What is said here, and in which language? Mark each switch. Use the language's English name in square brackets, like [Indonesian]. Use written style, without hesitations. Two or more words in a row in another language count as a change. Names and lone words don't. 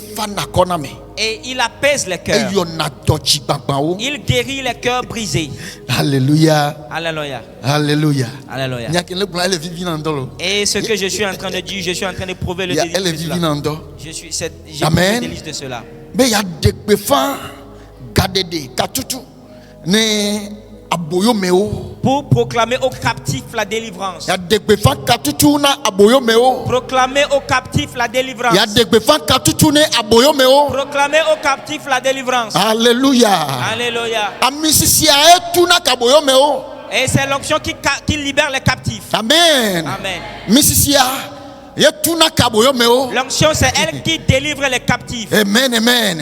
[French] Et il apaise les cœurs. Il guérit les cœurs brisés. Alléluia. Alléluia. Alléluia. Alléluia. Et ce que je suis en train de dire, je suis en train de prouver le délice de cela. J'ai prouvé le délice de cela. Mais il y a des péfans gadede katutu ne aboyomeo. Pour proclamer aux captifs la délivrance. Il y a des péfans katutu na aboyomeo. Proclamer aux captifs la délivrance. Il y a des péfans katutu ne aboyomeo. Proclamer aux captifs la délivrance. Alléluia. Alléluia. Amisisia etuna kaboyomeo. Et c'est l'onction qui libère les captifs. Amen. Amen. Misisia. L'onction, c'est elle qui délivre les captifs. Amen, amen.